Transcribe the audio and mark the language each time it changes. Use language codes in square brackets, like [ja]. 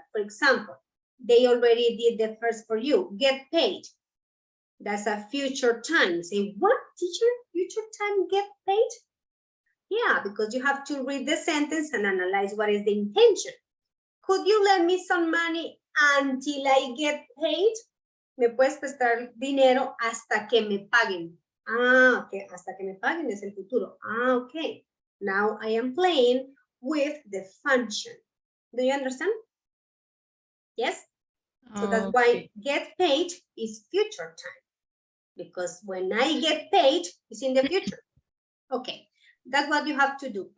[en] For example, they already did the first for you, get paid. That's a future time. Say, what, teacher? Future time, get paid? Yeah, because you have to read the sentence and analyze what is the intention. Could you lend me some money until I get paid? [es] Me puedes prestar dinero hasta que me paguen. Ah, okay, hasta que me paguen es el futuro. [en] Ah, okay. Now I am playing with the function. Do you understand? Yes? So that's why get paid is future time. Because when I get paid, it's in the future. Okay, that's what you have to do.